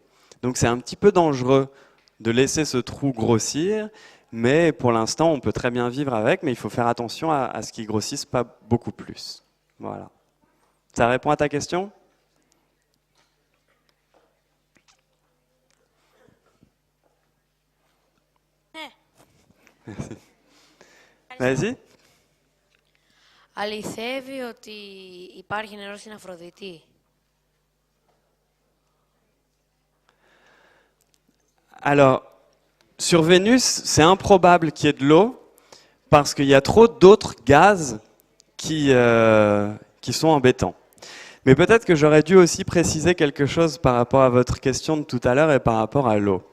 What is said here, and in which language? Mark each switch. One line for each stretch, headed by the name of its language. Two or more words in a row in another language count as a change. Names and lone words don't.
French: Donc c'est un petit peu dangereux de laisser ce trou grossir, mais pour l'instant, on peut très bien vivre avec, mais il faut faire attention à ce qu'il ne grossisse pas beaucoup plus. Voilà. Ça répond à ta question ? Merci. Vas-y.
Greek: Αληθεύει ότι υπάρχει νερό στην Αφροδίτη?
French: Alors, sur Vénus, c'est improbable qu'il y ait de l'eau parce qu'il y a trop d'autres gaz qui sont embêtants. Mais peut-être que j'aurais dû aussi préciser quelque chose par rapport à votre question de tout à l'heure et par rapport à l'eau.